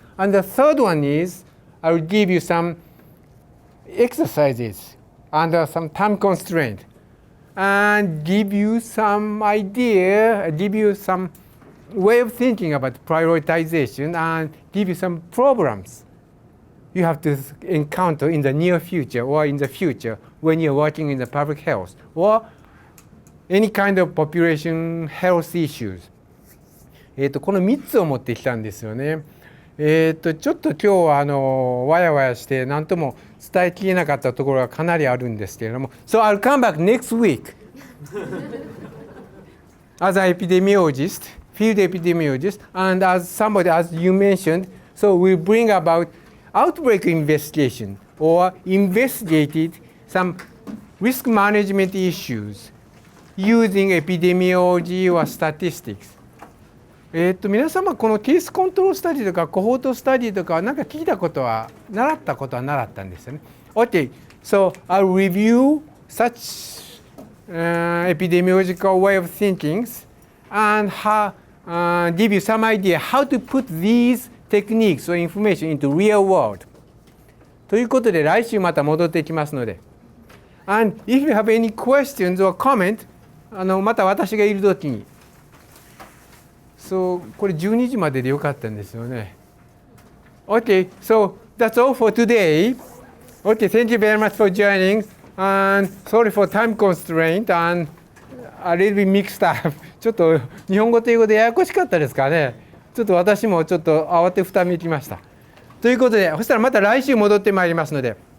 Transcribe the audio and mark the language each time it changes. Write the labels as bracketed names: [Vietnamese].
[English] And the third one is, I will give you some exercises under some time constraint and give you some idea, give you some way of thinking about prioritization and give you some problems you have to encounter in the near future or in the future when you're working in the public health or any kind of population health issues. [Japanese] この3つを持ってきたんですよね。ちょっと今日はわやわやして何とも伝えきれなかったところがかなりあるんですけれども、 [English] So I'll come back next week as an epidemiologist, field epidemiologist, and as somebody, as you mentioned, so we'll bring about outbreak investigation or investigated some risk management issues using epidemiology or statistics. [Japanese] 皆様このケースコントロールスタディとかコホートスタディとかなんか聞いたことは習ったんですよね。 [English] Okay, so I'll review such epidemiological way of thinking and give you some idea how to put these techniques or information into real world. [Japanese] ということで来週また戻ってきますので。 [English] And if you have any questions or comment, [Japanese] また私がいるときに。 So これ12時まででよかったんですよね。 [English] Okay, so that's all for today. Okay, thank you very much for joining. And sorry for time constraint and a little bit mixed up. [Japanese] ちょっと日本語と英語でややこしかったですかね。ちょっと私もちょっと慌てふためきました。ということで、そしたらまた来週戻ってまいりますので。